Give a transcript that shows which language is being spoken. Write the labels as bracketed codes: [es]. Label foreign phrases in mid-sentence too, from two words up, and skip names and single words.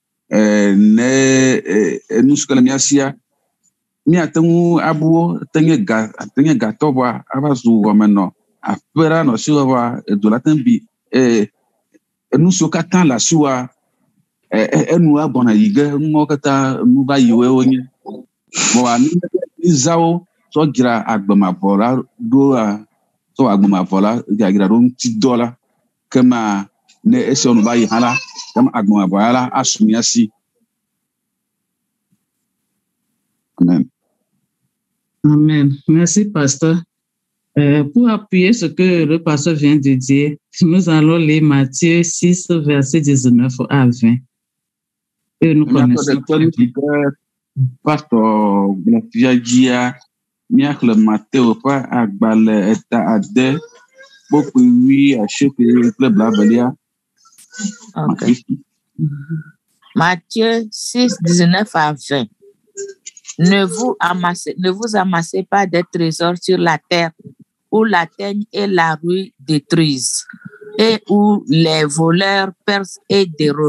[ee] ne nusukele miasia miateŋu abuwo tenye gatɔbɔa ava zu wɔmenɔ aƒera nɔ si wɔbɔa edo la teŋ bi enu siwo katã le asiwoa enu agbɔna yi ge nuwo katã nu va yiwoe wonye bɔn amizawo sɔ dzra agbemavɔ la ɖoa sɔ agbemavɔ la dzra ɖo ŋutidɔ la kema ne esiwo nu va yi hã la kema agbemavɔ la asu mia si. Amen. [fr] Amen. Merci, pasteur. Pour appuyer ce que le pasteur vient de dire, nous allons lire Matthieu 6, verset 19 à 20. Et nous connaissons très bien. [ee] Pasteur Glafiadia, miaxle Matteo ƒe agbalẽ eta ade kpokpui wi asieke kple blabelia. [fr] Ok. Matthieu 6, 19 à 20. Ne vous amassez pas des trésors sur la terre où la teigne et la rouille détruisent et où les voleurs percent et dérobent.